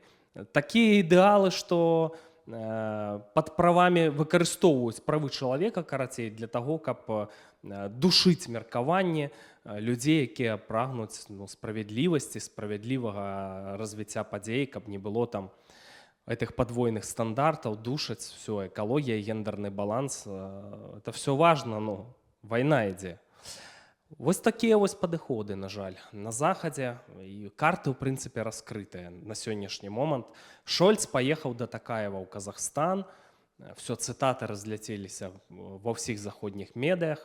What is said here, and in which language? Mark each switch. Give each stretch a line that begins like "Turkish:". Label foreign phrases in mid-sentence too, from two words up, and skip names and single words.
Belarusian: Такія ідэалы, што пад правамі выкарыстоўваюць правы чалавека, карацей, для таго, каб душыць меркаванне людзей, якія прагнуць справядлівасці, справядлівага развіцця падзей, каб не было там гэтых падвойных стандартаў, душаць, все, экалогія, гендерны баланс,
Russian: это все важно, но
Belarusian: вайна ідзе. Вось такія вось падыходы, на жаль, на Захадзе, і карты, ў прынцыпе, раскрытыя на сённяшні момант. Шольц паехаў да Такаева ў Казахстан, все, цытаты разляцеліся ва ўсіх заходніх медыях.